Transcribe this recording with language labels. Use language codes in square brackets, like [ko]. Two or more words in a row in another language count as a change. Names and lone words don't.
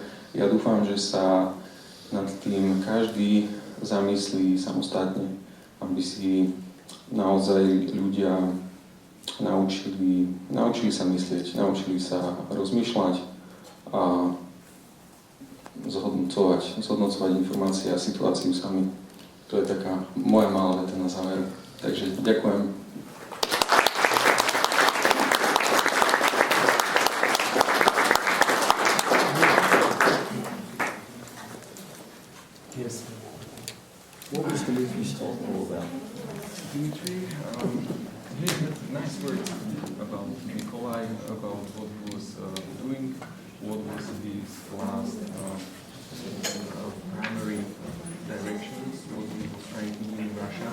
[sk] Ja dúfam, že sa nad tým každý zamyslí samostatne, aby si naozaj ľudia naučili sa myslieť, naučili sa rozmýšľať a zhodnocovať informácie a situáciu sami. To je taká moja malá veta na záver. Takže ďakujem. [en] Yes. What was the movie Storm all about? Dimitri, he had nice words about Nikolai, about what he was doing, what was his last primary directions, what he was trying to do in Russia.